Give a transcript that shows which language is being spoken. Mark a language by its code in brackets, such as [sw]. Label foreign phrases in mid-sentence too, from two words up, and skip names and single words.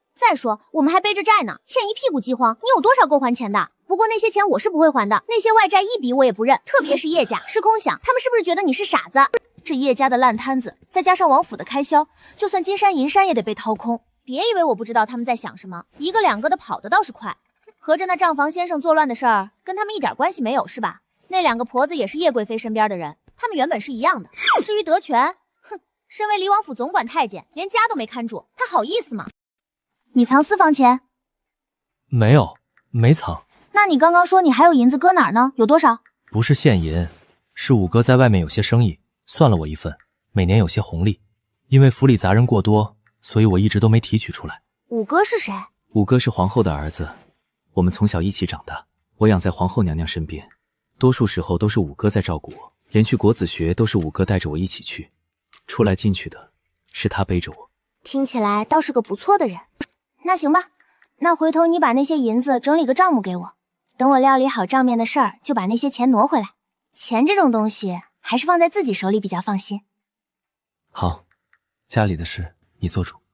[zh] 再说我们还背着债呢，欠一屁股饥荒，你有多少够还钱的？不过那些钱我是不会还的，那些外债一笔我也不认，特别是叶家、吃空饷，他们是不是觉得你是傻子？这叶家的烂摊子，再加上王府的開銷，就算金山銀山也得被掏空。別以為我不知道他們在想什麼，一個兩個的跑的倒是快。合着那賬房先生作亂的事兒跟他們一點關係沒有是吧？那兩個婆子也是葉貴妃身邊的人，他們原本是一樣的。至於德全，哼，身為離王府總管太監，連家都沒看住，他好意思嗎？你藏私房錢？沒有，沒藏。那你剛剛說你還有銀子擱哪兒呢？有多少？不是現銀，是五哥在外面有些生意，算了我一份，每年有些紅利。因為府裡雜人過多，所以我一直都沒提取出來。五哥是誰？五哥是皇後的兒子，我們從小一起長大，我養在皇後娘娘身邊，多數時候都是五哥在照顧我，連去國子學都是五哥帶着我一起去，出來進去的是他背着我。聽起來倒是個不錯的人。那行吧，那回頭你把那些銀子整理個賬目給我，等我料理好賬面的事兒，就把那些錢挪回來。錢這種東西還是放在自己手裡比較放心。好，家裡的事你做主。